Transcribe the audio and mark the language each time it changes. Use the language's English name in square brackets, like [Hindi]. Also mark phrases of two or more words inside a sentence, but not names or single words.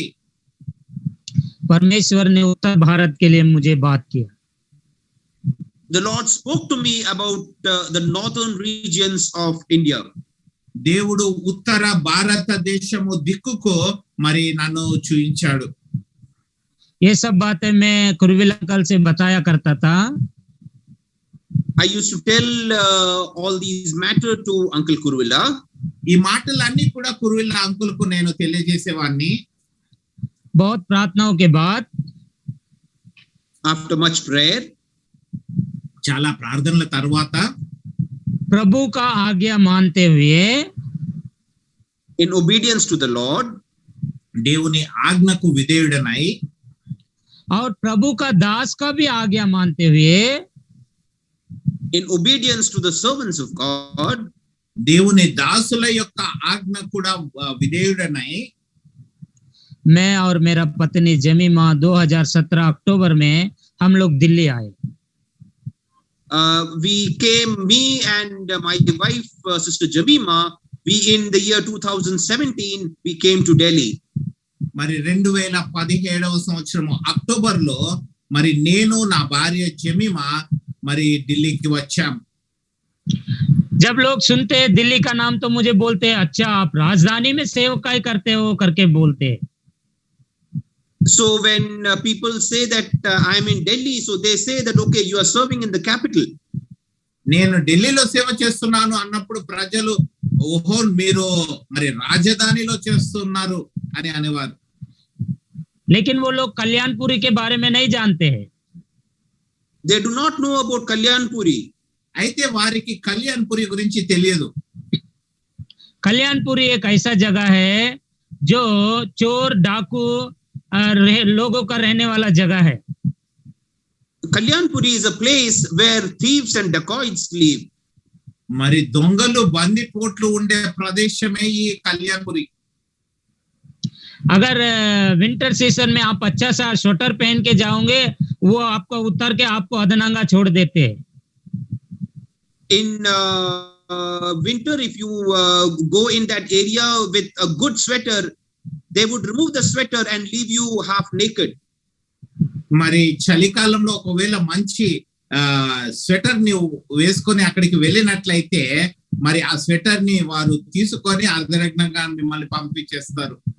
[Hindi] परमेश्वर ने उत्तर भारत के लिए मुझे बात किया. [English] The Lord spoke to me about the northern regions of India. [Telugu] దేవుడు ఉత్తర భారతదేశము దిక్కుకు మరి నన్ను చూయించాడు. [Hindi] ये सब बातें मैं कुरुविल अंकल से बताया करता था. [English] I used to tell all these matter to Uncle Kuruvilla. [Telugu] ఈ మాటలన్నీ కూడా కురువిల్ల అంకుల్ కు నేను తెలియజేసేవాడిని. [Hindi] बहुत प्रार्थनाओं के बाद, [English] after much prayer, [Telugu] చాలా ప్రార్థనల తర్వాత, [Hindi] प्रभु का आज्ञा मानते हुए, [English] in obedience to the Lord, [Telugu] దేవుని ఆజ్ఞకు విధేయుడనై, [Hindi] और प्रभु का दास का भी आज्ञा मानते हुए, [English] in obedience to the servants of God, [Telugu] దేవుని దాసుల యొక్క ఆజ్ఞ కూడా విధేయుడనై, [Hindi] मैं और मेरा पत्नी जमीमा 2017 अक्टूबर में हम लोग दिल्ली आए. [English] we came, me and my wife, Sister Jamima, we in the year 2017, we came to Delhi. [Telugu] మరి 2017వ సంవత్సరము అక్టోబర్ లో మరి నేను నా భార్య జమీమా మరి ఢిల్లీకి వచ్చాం. [Hindi] जब लोग सुनते हैं दिल्ली का नाम तो मुझे बोलते हैं, अच्छा आप राजधानी में सेवकाई करते हो करके बोलते हैं. [English] So when people say that I am in Delhi, so they say that okay, you are serving in the capital. [Telugu] నేను ఢిల్లీలో సేవ చేస్తున్నాను అన్నప్పుడు ప్రజలు ఓహో మీరు మరి రాజధానిలో చేస్తున్నారు అని అనేవారు. [Hindi] लेकिन वो लोग कल्याणपुरी के बारे में नहीं जानते हैं. [English] They do not know about Kalyanpuri. [Telugu] అయితే వారికి కళ్యాణ్పురి గురించి తెలియదు. [Hindi] कल्याणपुरी एक ऐसा जगह है जो चोर डाकू लोगों का रहने वाला जगह है. [English] Kalyanpuri is a place where thieves and dacoits live. [Telugu] మరి దొంగలు బందిపోట్లు ఉండే ప్రదేశమే ఈ కళ్యాణ్పురి. [Hindi] अगर [English] winter season [Hindi] में आप अच्छा सा स्वेटर पहन के जाओगे, वो आपको उतर के आपको अधनंगा छोड़ देते हैं. [English] In winter, if you go in that area with a good sweater, they would remove the sweater and leave you half naked. [Telugu] మరి చలికాలంలో ఒకవేళ మంచి స్వెటర్ ని వేసుకొని అక్కడికి వెళ్ళినట్లయితే మరి ఆ స్వెటర్ ని వారు తీసుకొని అర్ధనగ్నంగా మిమ్మల్ని పంపించేస్తారు.